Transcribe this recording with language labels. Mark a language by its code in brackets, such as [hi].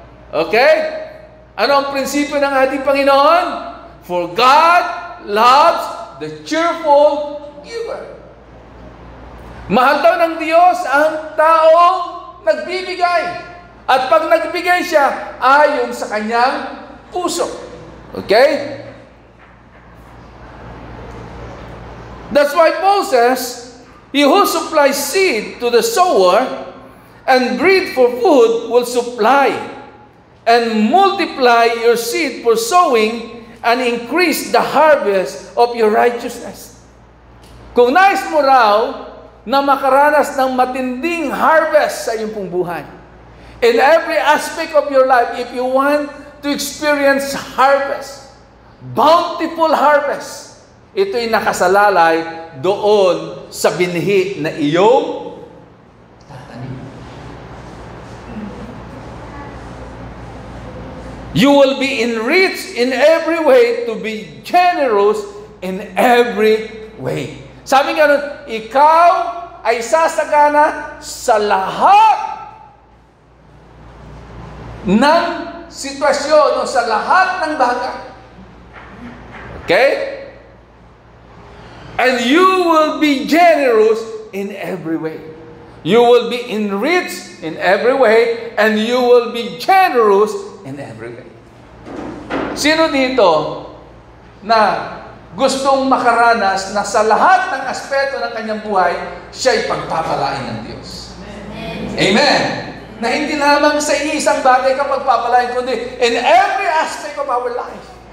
[tl] Okay? Ano ang prinsipyo ng ating Panginoon? [en] For God loves the cheerful giver. [tl] Mahal daw ng Diyos ang taong nagbibigay. At pag nagbigay siya, ayon sa kanyang puso. Okay? [en] That's why Paul says, He who supplies seed to the sower and bread for food will supply and multiply your seed for sowing and increase the harvest of your righteousness. [tl] Kung nais mo raw na makaranas ng matinding harvest sa iyong pong buhay, [en] in every aspect of your life, if you want to experience harvest, bountiful harvest, [tl] ito'y nakasalalay doon sa binhi na iyong tatanim. [en] You will be enriched in every way to be generous in every way. [tl] Sabi nga nun, ikaw ay sasagana sa lahat ng sitwasyon o sa lahat ng bagay. Okay? [en] And you will be generous in every way. You will be enriched in every way, and you will be generous in every way. [tl] Sino dito na gustong makaranas na sa lahat ng aspeto ng kanyang buhay, siya'y pagpapalain ng Diyos? Amen. Amen. Na hindi lamang sa isang bagay ka pagpapalain, kundi [en] in every aspect of our life.